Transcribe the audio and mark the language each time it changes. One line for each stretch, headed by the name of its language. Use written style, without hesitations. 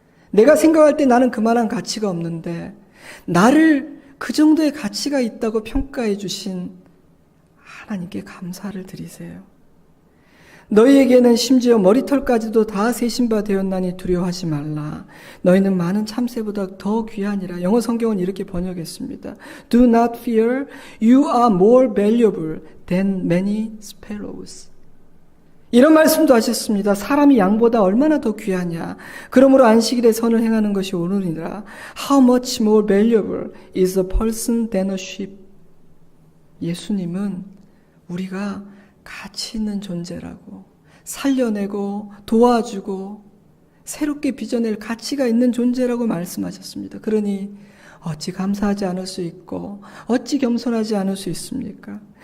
Korean: 내가 생각할 때 나는 그만한 가치가 없는데 나를 그 정도의 가치가 있다고 평가해 주신 하나님께 감사를 드리세요. 너희에게는 심지어 머리털까지도 다 세신 바 되었나니 두려워하지 말라. 너희는 많은 참새보다 더 귀하니라. 영어 성경은 이렇게 번역했습니다.
English: Do not fear, you are more valuable than many sparrows.
Korean: 이런 말씀도 하셨습니다. 사람이 양보다 얼마나 더 귀하냐. 그러므로 안식일에 선을 행하는 것이 옳으니라.
English: How much more valuable is a person than a sheep.
Korean: 예수님은 우리가 가치 있는 존재라고, 살려내고 도와주고 새롭게 빚어낼 가치가 있는 존재라고 말씀하셨습니다. 그러니 어찌 감사하지 않을 수 있고 어찌 겸손하지 않을 수 있습니까?